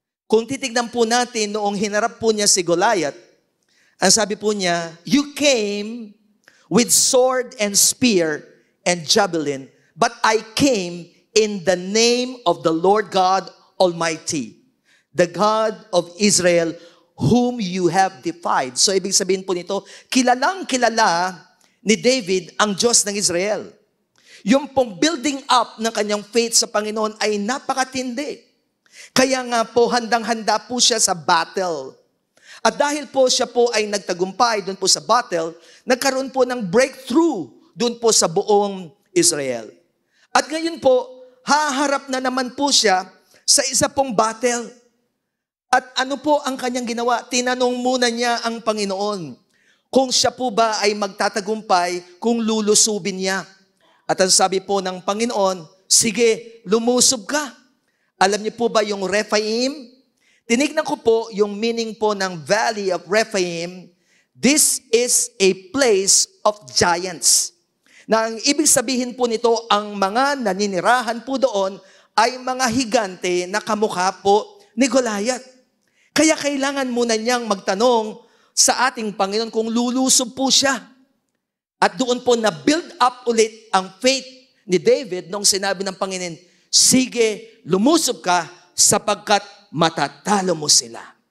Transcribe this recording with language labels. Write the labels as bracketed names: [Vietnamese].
[Filipino] Kung titignan po natin noong hinarap po niya si Goliath, ang sabi po niya, [English] you came with sword and spear and javelin, but I came in the name of the Lord God Almighty, the God of Israel, whom you have defied. [Filipino] So ibig sabihin po nito, kilalang kilala ni David ang Diyos ng Israel. Yung pong building up ng kanyang faith sa Panginoon ay napakatindi. Kaya nga po, handang-handa po siya sa battle. At dahil po siya po ay nagtagumpay doon po sa battle, nagkaroon po ng breakthrough doon po sa buong Israel. At ngayon po, haharap na naman po siya sa isa pong battle. At ano po ang kanyang ginawa? Tinanong muna niya ang Panginoon kung siya po ba ay magtatagumpay kung lulusubin niya. At ang sabi po ng Panginoon, sige, lumusob ka. Alam niyo po ba yung Rephaim? Tinignan ko po yung meaning po ng Valley of Rephaim. [English] This is a place of giants. [Filipino] Na ang ibig sabihin po nito, ang mga naninirahan po doon ay mga higante na kamukha po ni Goliath. Kaya kailangan muna niyang magtanong sa ating Panginoon kung lulusob po siya. At doon po na-build up ulit ang faith ni David nung sinabi ng Panginoon, sige, lumusob ka sapagkat matatalo mo sila.